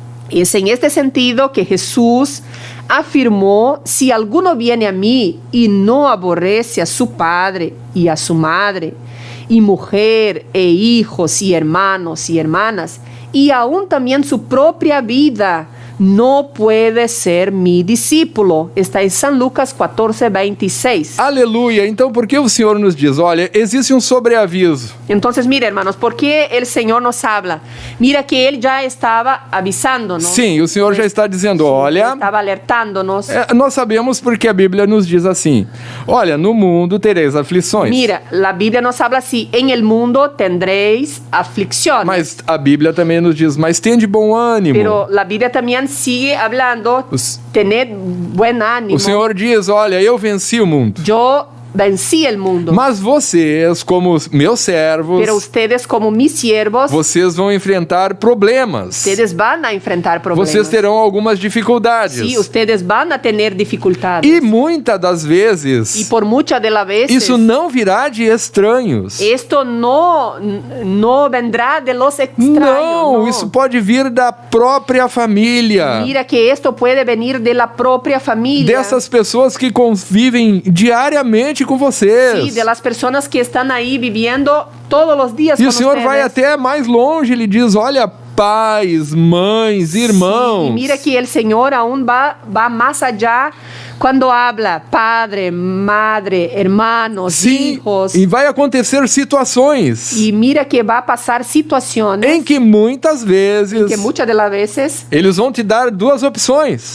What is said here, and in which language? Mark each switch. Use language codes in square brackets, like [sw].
[es] Es en este sentido que Jesús afirmó: si alguno viene a mí y no aborrece a su padre y a su madre, y mujer e hijos y hermanos y hermanas, y aún también su propia vida, no puede ser mi discípulo. [pt] Está em São Lucas 14:26. Aleluia! Então, por que o Senhor nos diz, olha, existe um sobreaviso? [es] Então, mira, hermanos, ¿por qué el Señor nos habla? Mira que Él ya estaba avisándonos. [pt] Sim, o Senhor já está dizendo, olha... [es] Estava alertándonos. [pt] Nós sabemos porque a Bíblia nos diz assim, olha, no mundo tereis aflições. [es] Mira, la Biblia nos habla así: en el mundo tendréis aflicciones. [pt] Mas a Bíblia também nos diz, mas tende bom ânimo. [es] Pero la Biblia también sigue hablando, tener buen ánimo. [pt] O Senhor diz, olha, eu venci o mundo. [es] Yo vencí el mundo. [pt] Mas vocês, como meus servos, [es] Pero ustedes como mis siervos, [pt] vocês vão enfrentar problemas. [es] ustedes van a enfrentar problemas. [pt] Vocês terão algumas dificuldades. [es] Sí, ustedes van a tener dificultades. [pt] E muitas das vezes, [es] Y por muchas de las veces, [pt] isso não virá de estranhos. [es] esto no vendrá de los extraños. [pt] Não, [es] no. [pt] isso pode vir da própria família. [es] Mira que esto puede venir de la propia familia. [pt] Dessas pessoas que convivem diariamente com vocês. [es] Sí, de las personas que están ahí viviendo todos los días [pt] E [es] con [pt] o Senhor [es] ustedes. [pt] vai até mais longe, ele diz, olha, pais, mães, irmãos. [es] Sí, y mira que el Señor aún va más allá cuando habla padre, madre, hermanos, [pt] Sim, [es] hijos. [pt] e vai acontecer situações [es] Y mira que va a pasar situaciones [pt] em que muitas vezes [es] que muchas de las veces [pt] eles vão te dar duas opções.